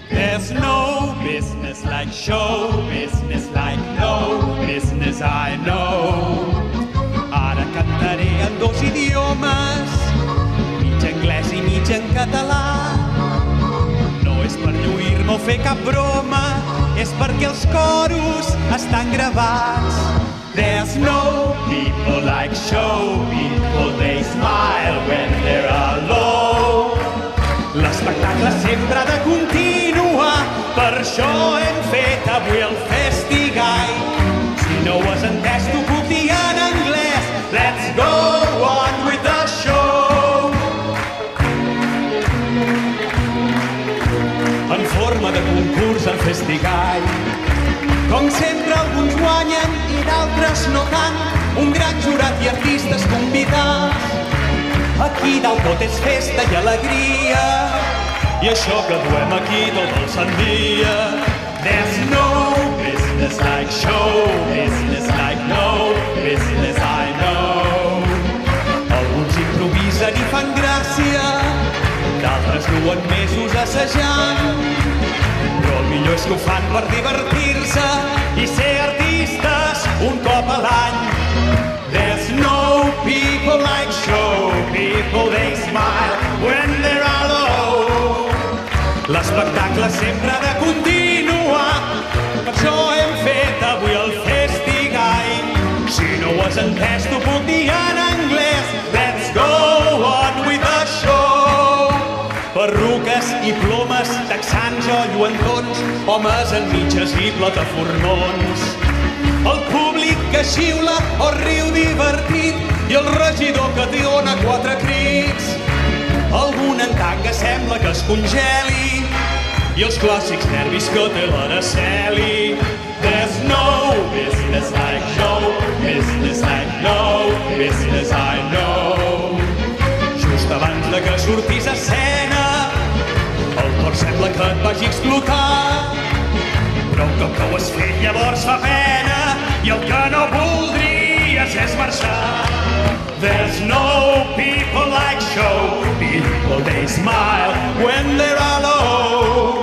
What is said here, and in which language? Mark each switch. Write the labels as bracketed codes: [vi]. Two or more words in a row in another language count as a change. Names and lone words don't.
[en] There's no business like show business, like no business I know. [ca] Ara cantaré en dos idiomes, mig anglès i mig en català. No és per lluir-me o fer cap broma, és perquè els coros estan gravats. [en] There's no people like show people, they smile when they're alone. [ca] L'espectacle sempre ha de continuar, per això hem fet avui el Festigall. Si no ho has entès t'ho puc dir en anglès, [en] let's go on with the show. [ca] En forma de concurs el Festigall, com sempre alguns guanyen i d'altres no tant, un gran jurat i artistes convidats. Aquí dalt tot és festa i alegria, i això que duem aquí tot el sant dia. [en] There's no business like show business, like no business I know. [ca] Alguns improvisen i fan gràcia, d'altres duen mesos assajant, però el millor és que ho fan per divertir-se i ser artistes un cop a l'any. [en] There's no people like show people, they smile when they're alone. [ca] L'espectacle sempre ha de continuar, per això hem fet avui el Festigall. Si no ho has entès t'ho puc dir en anglès, [en] let's go on with the show. [ca] Perruques i plomes, texans o lluentons, homes en mitges i plataformons. El públic que xiula o riu divertit i el regidor que té dona quatre crits. Algun en tanga sembla que es congeli i els clàssics nervis que té l'Araceli. [en] There's no business like show business, like no business I know. [ca] Just abans de que sortis a escena el cor sembla que et vagi explotar, però un cop que ho has fet llavors fa pena i el que no voldries és marxar. [en] There's no people like show people, they smile when they're alone.